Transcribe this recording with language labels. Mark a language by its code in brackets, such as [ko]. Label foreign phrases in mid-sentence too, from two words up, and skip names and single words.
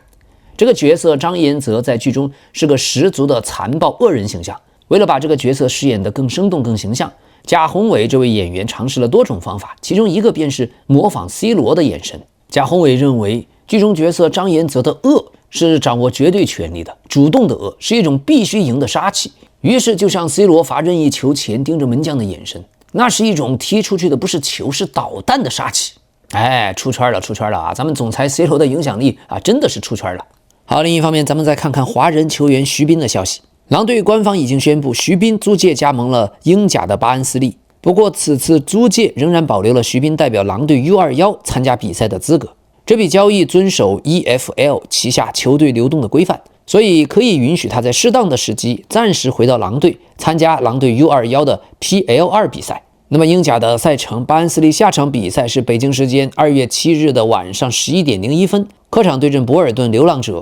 [zh] 這個角色張延澤在劇中是個十足的殘暴惡人形象，為了把這個角色飾演得更生動更形象，賈宏偉這位演員嘗試了多種方法，其中一個便是模仿 C 羅的眼神。賈宏偉認為劇中角色張延澤的惡是掌握絕對權力的，主動的惡是一種必須贏的殺氣，於是就像 C 羅罰任意球前盯着門将的眼神，那是一種踢出去的不是球是導彈的杀气。出圈了咱們總裁 C 羅的影響力真的是出圈了。好，另一方面，咱們再看看华人球員徐彬的消息。狼隊官方已經宣布，徐彬租借加盟了英甲的巴恩斯利。不過，此次租借仍然保留了徐彬代表狼隊 U21 參加比賽的資格。這筆交易遵守 EFL 旗下球隊流動的規範，所以可以允許他在適當的時機暫時回到狼隊，參加狼隊 U21 的 PL2 比賽。那麼，英甲的賽程，巴恩斯利下場比賽是北京时間2月7日的晚上11點01分，客場對陣博爾頓流浪者。